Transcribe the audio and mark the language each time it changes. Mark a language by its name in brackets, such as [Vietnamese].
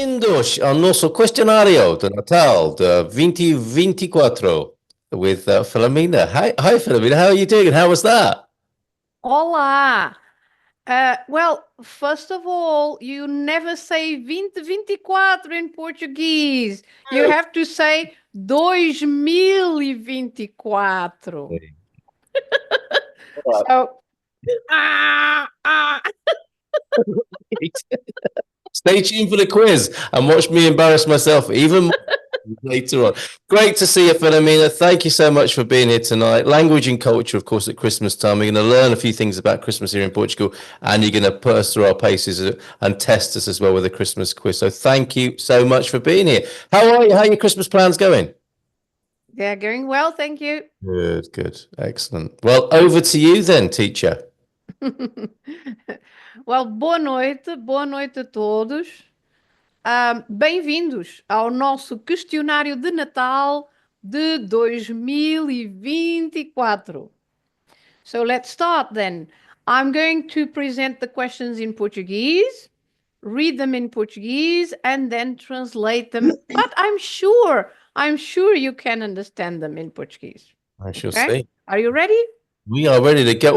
[Portuguese] hoje ao nosso questionário de Natal de 2024 with Filomena. [English] Hi, Filomena. How are you doing? How was that? [Portuguese] Olá! [English] Well, first of all, you never say 2024 in Portuguese. You have to say 2024. So, ah. Stay tuned for the quiz and watch me embarrass myself even more later on. Great to see you, Filomena. Thank you so much for being here tonight. Language and culture, of course, at Christmas time. We're going to learn a few things about Christmas here in Portugal, and you're going to put us through our paces and test us as well with a Christmas quiz. So thank you so much for being here. How are you? How are your Christmas plans going? They're going well, thank you. Good. Excellent. Well, over to you then, teacher. [Portuguese] Well, boa noite a todos. Bem-vindos ao nosso questionário de Natal de 2024. [English] So let's start then. I'm going to present the questions in Portuguese, read them in Portuguese, and then translate them. But I'm sure you can understand them in Portuguese. I shall see. Are you ready? We are ready to go.